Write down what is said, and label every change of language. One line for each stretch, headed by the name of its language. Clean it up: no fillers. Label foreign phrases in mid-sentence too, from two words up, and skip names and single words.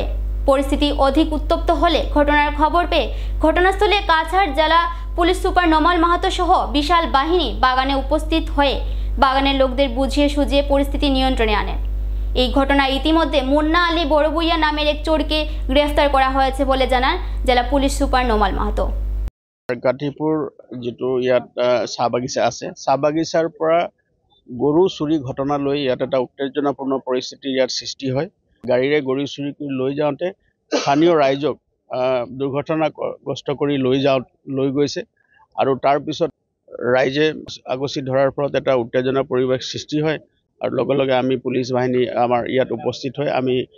Bangla: পরিস্থিতি অধিক উত্তপ্ত হলে ঘটনার খবর পেয়ে ঘটনাস্থলে কাছাড় জেলা পুলিশ সুপার নোমাল মাহাতো সহ বিশাল বাহিনী বাগানে উপস্থিত হয়ে বাগানের লোকদের বুঝিয়ে সুঝিয়ে পরিস্থিতি নিয়ন্ত্রণে আনেন। এই ঘটনায় ইতিমধ্যে মুন্না আলী বড়বুইয়া নামের এক চোরকে গ্রেফতার করা হয়েছে বলে জানান জেলা পুলিশ সুপার নোমাল মাহাতো।
Assamese: আৰকাটিপুৰ যেটো ইয়াত চাহ বাগিচা আছে, চাহ বাগিচাৰ পৰা গৰু চুৰি ঘটনা লৈ ইয়াত এটা উত্তেজনাপূৰ্ণ পৰিস্থিতি ইয়াত সৃষ্টি হয়। গাড়ীৰে গৰু চুৰি কৰি লৈ যাওঁতে স্থানীয় ৰাইজক দুৰ্ঘটনাগ্ৰস্ত কৰি লৈ গৈছে আৰু তাৰ পিছত ৰাইজে আগচি ধৰাৰ ফলত এটা উত্তেজনা পৰিৱেশ সৃষ্টি হয় আৰু লগে লগে আমি পুলিচ বাহিনী আমাৰ ইয়াত উপস্থিত হৈ আমি